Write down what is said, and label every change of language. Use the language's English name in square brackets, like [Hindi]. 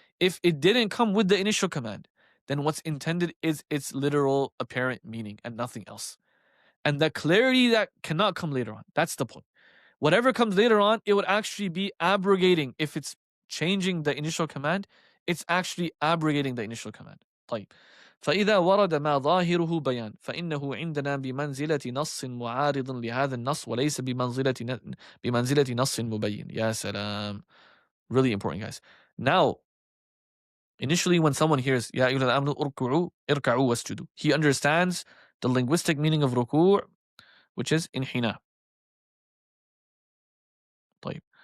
[English] If it didn't come with the initial command, then what's intended is its literal apparent meaning and nothing else. And the clarity that cannot come later on. That's the point. Whatever comes later on, it would actually be abrogating. If it's changing the initial command, it's actually abrogating the initial command. [Arabic] طيب. فإذا ورد ما ظاهره بيان فإنه عندنا بمنزلة نص معارض لهذا النص وليس بمنزلة نص مبين. يا سلام. [English] Really important, guys. Now, initially when someone hears [Arabic] يا أيها الذين آمنوا اركعوا واسجدوا, [English] he understands the linguistic meaning of ruku', which is انحناء. [Arabic] طيب.